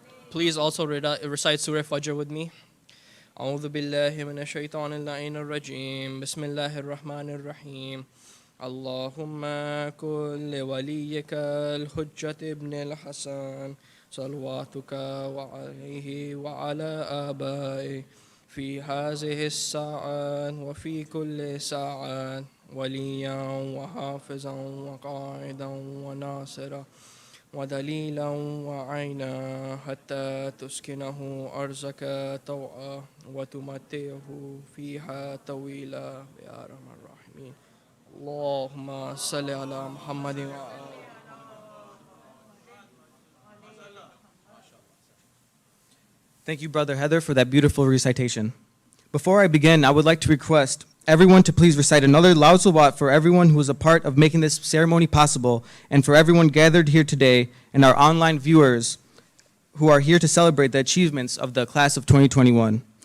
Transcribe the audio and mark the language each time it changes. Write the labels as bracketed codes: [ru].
[en] Please also recite Surah Fajr with me. [ar] أعوذ بالله من الشيطان اللعين الرجيم بسم الله الرحمن الرحيم اللهم كن لوليك الحجة ابن الحسن صلواتك وعليه وعلى آبائه في هذه الساعة وفي كل ساعة وليا وحافظا وقائدا وناصرا ودليلا وعينا حتى تسكنه أرزك طوعا وتمتعه فيها طويلا يا أرحم الراحمين اللهم صل على محمد وآله. [en] Thank you, Brother Heather, for that beautiful recitation. Before I begin, I would like to request everyone to please recite another loud salawat for everyone who is a part of making this ceremony possible, and for everyone gathered here today and our online viewers who are here to celebrate the achievements of the class of 2021.